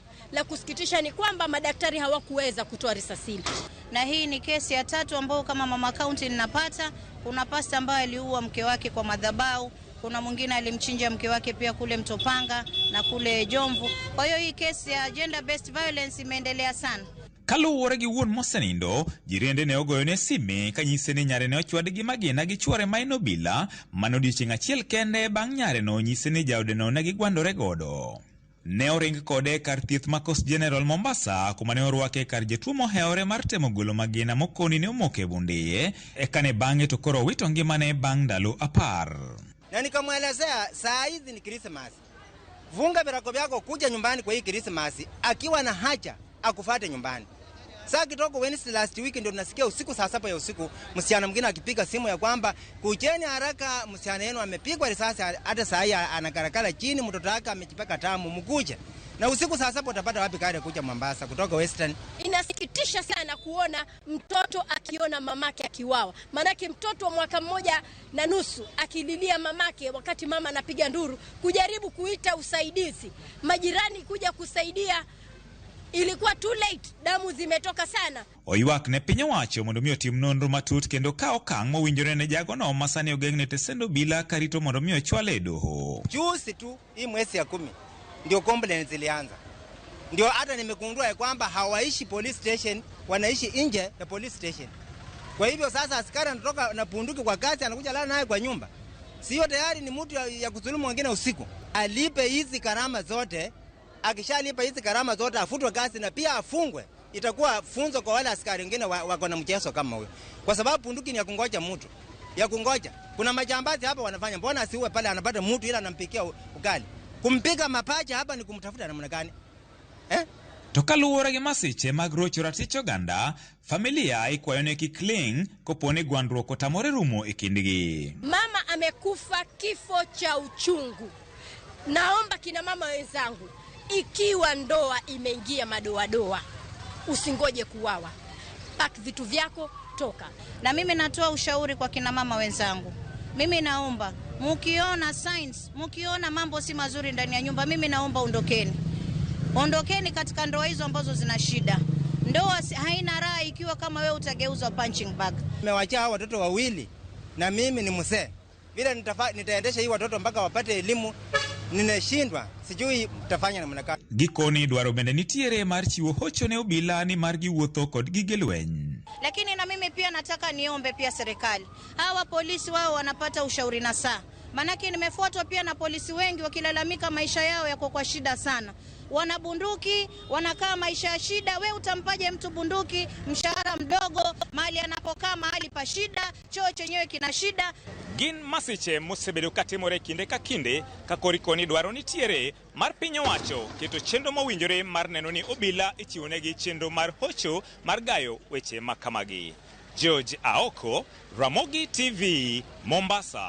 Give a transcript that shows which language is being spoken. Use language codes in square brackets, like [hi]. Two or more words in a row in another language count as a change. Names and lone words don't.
[sw] La kusikitisha ni kwamba madaktari hawakuweza kutoa risasi hili. Na hii ni kesi ya 3 ambayo kama mama county ninapata. Kuna pasta ambaye aliua mke wake kwa madhabahu. Kuna mwingine alimchinja mke wake pia kule Mtopanga na kule Jomvu. Kwa hiyo hii kesi ya [en] gender based violence [sw] imeendelea sana. [luo] Kaluwore gi wuon mosenindo, jirende ne ogoyone sime kanyise ni nyare ne ochwad gi magina gi chwore ma en obila manodiochieng' achiel kende bang' nyare no nyise ni jaode no ne gigwandore godo. Ne oring kode kar thieth ma Coast General Mombasa kuma ne orwake kar jatuo moheore mar temo golo magina mokoni ne omoke bundiye eka ne bang'e to koro wito ngimane bang' ndalo 10. [sw] Na nikamwelezea saa hizi ni Christmas. Vunga virako vyako kuja nyumbani kwa hii Christmas akiwa na haja akufuate nyumbani. Saa kitoko [en] Wednesday last week [sw] ndio tunasikia usiku saa 7 ya usiku msichana mwingine akipiga simu ya kwamba kujeni haraka msichana yenu amepigwa risasi hata saa hii anakarakala chini mtoto wake amejipaka tamu mkuje. Na usiku saa 7 utapata wapi kare kuja Mombasa kutoka Western? Inasikitisha sana kuona mtoto akiona mamake akiwawa. Manake mtoto wa mwaka 1.5 akililia mamake wakati mama anapiga nduru kujaribu kuita usaidizi. Majirani kuja kusaidia ilikuwa [en] too late, [sw] damu zimetoka sana. [luo] Oywak ne piny owacho mondo mi otim nonro matut kendo ka okang' mowinjore ne jago no masani ogeng'ne tesendo bila karito mondo mi ochwale e doho. [sw] Juzi tu hii mwezi ya 10 ndio complaints zilianza. Ndio hata nimegundua ya kwamba hawaishi [en] police station, [sw] wanaishi nje ya [en] police station. [sw] Kwa hivyo sasa askari anatoka na bunduki kwa kasi anakuja lala naye kwa nyumba. Sio tayari ni mtu ya kudhulumu wengine usiku. Alipe hizi karama zote. Akishalipa hizi karama zote afutwe kazi na pia afungwe. Itakuwa funzo kwa wale askari wengine wako na mchezo kama huyo. Kwa sababu bunduki ni ya kungoja mtu. Ya kungoja. Kuna majambazi hapa wanafanya. Mbona asiuwe pale anapata mtu ila anampikia ugali. Kumpiga mapaja hapa ni kumtafuta namna gani? [luo] To kaluwore gi masiche mag rocho ratich oganda, familia ikwayo ne kik ling koponi gwandruok otamore rumo e kindgi. [sw] Mama amekufa kifo cha uchungu. Naomba kina mama wenzangu, ikiwa ndoa imeingia madoadoa, usingoje kuwawa. Pack vitu vyako, toka. Na mimi natoa ushauri kwa kina mama wenzangu. Mimi naomba, mukiona signs, mukiona mambo si mazuri ndani ya nyumba, mimi naomba ondokeni. Ondokeni katika ndoa hizo ambazo zina shida. Ndoa haina raha ikiwa kama wewe utageuzwa [en] punching bag. [sw] Nimewaacha watoto wawili na mimi ni mzee. Vile nitaendesha hii watoto mpaka wapate elimu, ninashindwa. Sijui mtafanya namna gani. [luo] Gikoni dwaro bende nitiere mar chiwo hocho ne obila ni mar giwuotho kod gige lweny. [sw] Lakini na mimi pia nataka niombe pia serikali, hawa polisi wao wanapata ushauri na saa. Manake nimefuatwa pia na polisi wengi wakilalamika maisha yao yako kwa shida sana. Wana bunduki, wanakaa maisha ya shida. We utampaje mtu bunduki, mshahara mdogo, mahali anapokaa mahali pa shida, choo chenyewe kina shida. [luo] Gin masiche mosebedo katimore kinde ka kinde ka korikoni dwaro nitiere mar piny owacho keto chenro mowinjore mar neno ni obila ichiwonegi chenro mar hocho mar gayo weche makamagi. George Aoko, Ramogi TV, Mombasa.